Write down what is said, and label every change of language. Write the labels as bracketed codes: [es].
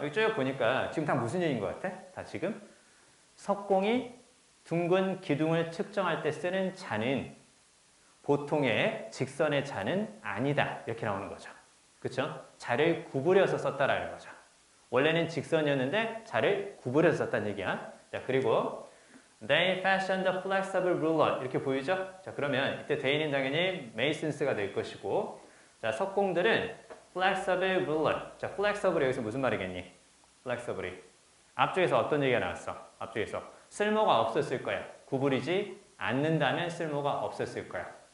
[ko] 여기 쭉 보니까 지금 다 무슨 얘기인 것 같아? 다 지금 석공이 둥근 기둥을 측정할 때 쓰는 자는 보통의 직선의 자는 아니다. 이렇게 나오는 거죠. 그렇죠? 자를 구부려서 썼다라는 거죠. 원래는 직선이었는데 자를 구부려서 썼다는 얘기야. 자, [en] 그리고 They fashioned a flexible ruler [ko] 이렇게 보이죠? 자, 그러면 이때 they는 당연히 masons가 될 것이고, 자, 석공들은 flexible ruler. 자, flexible 여기서 무슨 말이겠니? flexible이 앞쪽에서 어떤 얘기가 나왔어? 앞쪽에서 쓸모가 없었을 거야. 구부리지 않는다면 쓸모가 없었을 거야.